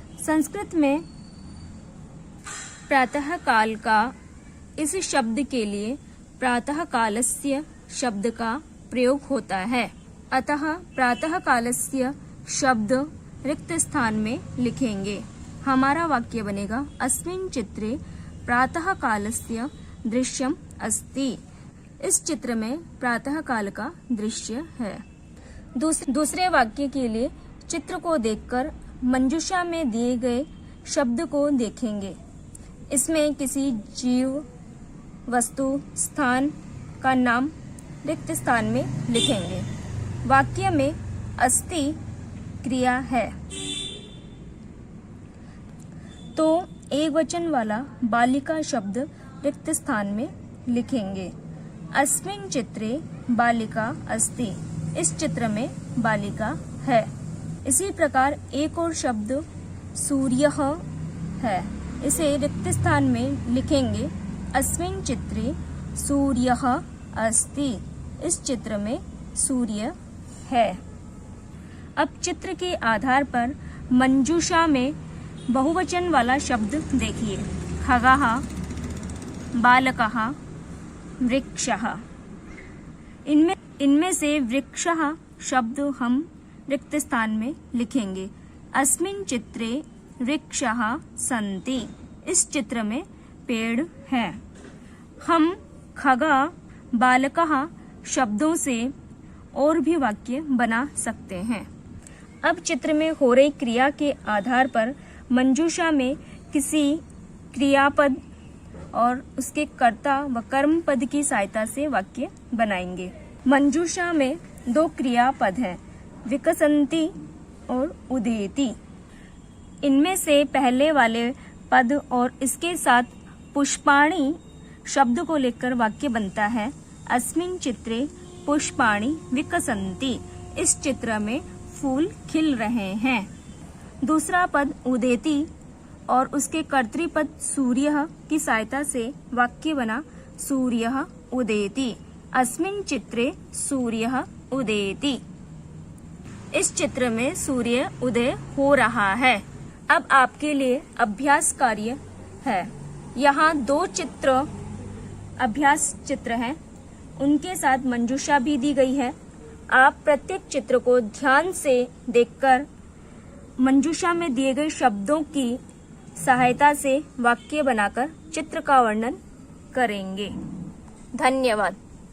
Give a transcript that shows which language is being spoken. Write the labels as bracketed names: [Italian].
[Hindi] संस्कृत में प्रातःकाल का इस शब्द के लिए प्रातःकालस्य शब्द का प्रयोग होता है, अतः प्रातःकालस्य शब्द रिक्त स्थान में लिखेंगे। हमारा वाक्य बनेगा [Sanskrit] अस्मिन् चित्रे प्रातःकालस्य दृश्यम अस्ति। [Hindi] इस चित्र में प्रातःकाल का दृश्य है। दूसरे वाक्य के लिए चित्र को देखकर मंजूषा में दिए गए शब्द को देखेंगे। इसमें किसी जीव, वस्तु, स्थान का नाम रिक्त स्थान में लिखेंगे। वाक्य में अस्ति क्रिया है, तो एक वचन वाला बालिका शब्द रिक्त स्थान में लिखेंगे। [Sanskrit] अस्मिन् चित्रे बालिका अस्ति। [Hindi] इस चित्र में बालिका है। इसी प्रकार एक और शब्द सूर्यः है। इसे रिक्त स्थान में लिखेंगे। [Sanskrit] अस्मिन् चित्रे सूर्यः अस्ति। [Hindi] इस चित्र में सूर्य है। अब चित्र के आधार पर मंजूषा में बहुवचन वाला शब्द देखिए। [Sanskrit] खगः, बालकः, वृक्षः। [Hindi] इनमें से वृक्षः शब्द हम रिक्त स्थान में लिखेंगे। [Sanskrit] अस्मिन् चित्रे वृक्षः सन्ति। [Hindi] इस चित्र में पेड़ हैं। हम खगः, बालकः शब्दों से और भी वाक्य बना सकते हैं। अब चित्र में हो रही क्रिया के आधार पर मंजूषा में किसी क्रियापद और उसके कर्ता व कर्म पद की सहायता से वाक्य बनाएंगे। मंजूषा में 2 क्रियापद हैं, विकसन्ति और उदेति। इनमें से पहले वाले पद और इसके साथ पुष्पाणि शब्द को लेकर वाक्य बनता है। [Sanskrit] अस्मिन् चित्रे पुष्पाणि विकसन्ति। [Hindi] इस चित्र में फूल खिल रहे हैं। दूसरा पद उदेति और उसके कर्तृपद सूर्यः की सहायता से वाक्य बना [Sanskrit] सूर्यः उदेति। अस्मिन् चित्रे सूर्यः उदेति। [Hindi] इस चित्र में सूर्य उदय हो रहा है। अब आपके लिए अभ्यास कार्य है। यहाँ 2 अभ्यास चित्र हैं, उनके साथ मंजूषा भी दी गई है। आप प्रत्येक चित्र को ध्यान से देखकर मंजूषा में दिए गए शब्दों की सहायता से वाक्य बनाकर चित्र का वर्णन करेंगे। धन्यवाद।